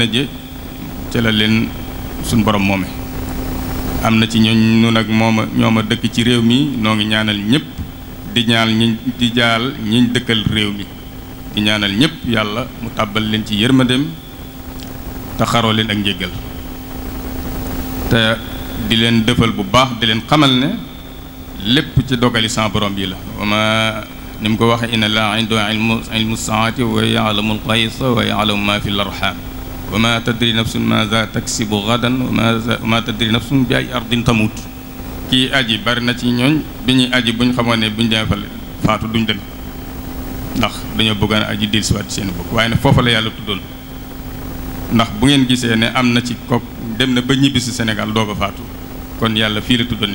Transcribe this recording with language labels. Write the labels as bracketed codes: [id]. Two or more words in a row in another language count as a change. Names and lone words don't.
[wo] ji ca la leen suñ borom moome am na ci ñooñ nu nag ñooma dëkk ci réew mi noo ngi ñaanal ñëpp di jaal ñiñ dëkkal réew mi di ñaanal ñëpp yàlla mu tàbbal leen ci yërmandeem te xaroo leen ak njéggal te di leen dëfal bu baax di leen xamal ne lépp ci dogali sa borom bi la wama ni mu ko waxee [ar] إن الله عنده علم الساعة ويعلم الغيث ويعلم ما في الأرحام وما تدري نفس ماذا تكسب غدا وما تدري نفس بأي أرض تموت [wo] kii aji bari na ci ñooñ bi ñuy aji buñ xamoon ne buñ demee fa faatu duñ dem ndax dañoo bëggoon aji dellusiwaat seen bokk waaye nag foofa la yàlla tuddoon ndax bu ngeen gisee ne am na ci kook dem na ba ñibbi si Sénégal doog a faatu kon yàlla fii la tuddoon ni